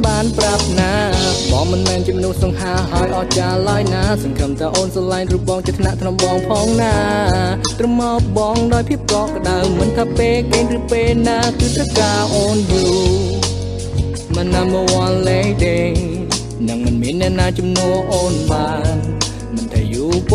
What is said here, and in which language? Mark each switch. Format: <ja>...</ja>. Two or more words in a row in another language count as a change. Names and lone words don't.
<km>បានប្រាប់ណាបងមិនមែនជាមនុស្សសង្ហាហើយអត់ចាឡើយណាសង្ឃឹមថាអូនស្រឡាញ់រូបបងជាថ្នាក់ថ្នមបងផងណាត្រឹមមកបងដោយភាពកក់ក្ដៅមិនថាពេលគេ ឬពេលណាគឺត្រូវការអូនយូរមិន</km> <en>number one lady</en> <km>នឹងមិនមានអ្នកណាជំនួសអូនបានមិនថាយូរប៉ុ</km>